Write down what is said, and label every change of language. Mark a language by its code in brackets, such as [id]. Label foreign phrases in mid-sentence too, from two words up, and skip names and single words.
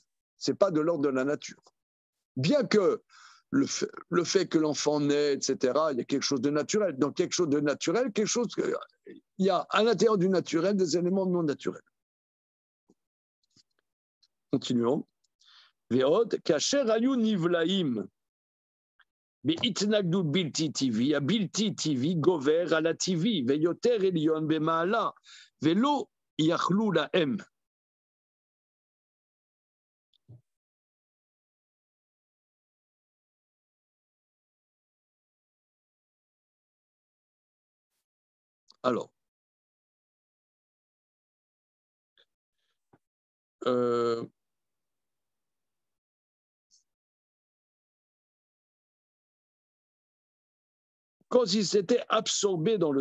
[fr] Ce n'est pas de l'ordre de la nature. Bien que le fait que l'enfant naît, etc., il y a quelque chose de naturel. Donc, quelque chose de naturel, il y a à l'intérieur du naturel des éléments non naturels. Continuons. [he] ועוד כאשר היו נבלעים בהתנגדות בלתי טבעי הבלתי טבעי גובר על הטבעי ויותר עליון במעלה ולא יכלו להם. [fr] Alors, quand ils s'étaient absorbés dans le